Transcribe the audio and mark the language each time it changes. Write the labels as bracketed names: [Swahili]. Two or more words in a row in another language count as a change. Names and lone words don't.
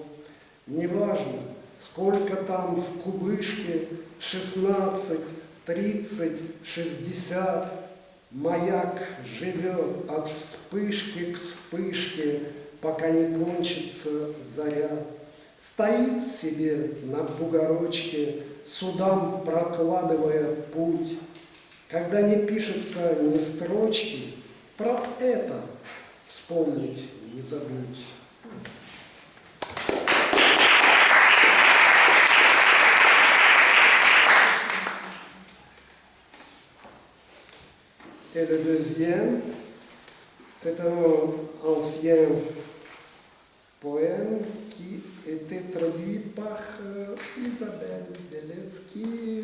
[Russian] Неважно, сколько там в кубышке, 16, 30, 60, маяк живет от вспышки к вспышке, пока не кончится заря. Стоит себе на бугорочке, судам прокладывая путь. Когда не пишется ни строчки, про это вспомнить не забудь. [French] Et le deuxième, c'est un ancien poème qui était traduit par Isabelle Beletsky.